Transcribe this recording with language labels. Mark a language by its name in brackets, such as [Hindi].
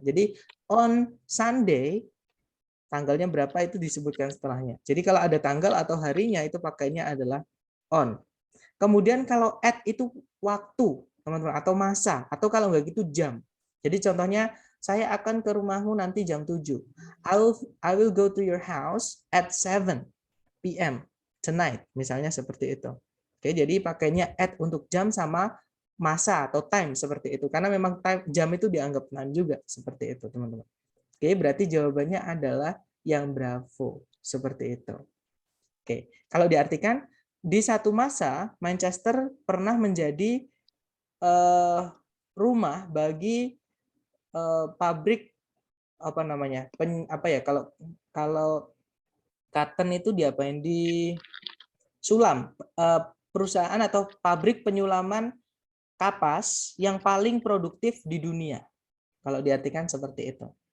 [Indonesian] Jadi on Sunday tanggalnya berapa itu disebutkan setelahnya. Jadi kalau ada tanggal atau harinya itu pakainya adalah on. Kemudian kalau at itu waktu, teman-teman, atau masa, atau kalau nggak gitu jam. Jadi contohnya, saya akan ke rumahmu nanti jam 7. [English] I will go to your house at 7 p.m. tonight. [Indonesian] Misalnya seperti itu. Oke, jadi pakainya at untuk jam sama masa atau time seperti itu. Karena memang time, jam itu dianggap time juga. Seperti itu, teman-teman. Oke, berarti jawabannya adalah yang bravo. Seperti itu. Oke, kalau diartikan, di satu masa Manchester pernah menjadi rumah bagi pabrik apa namanya kalau cotton itu diapain di sulam perusahaan atau pabrik penyulaman kapas yang paling produktif di dunia kalau diartikan seperti itu.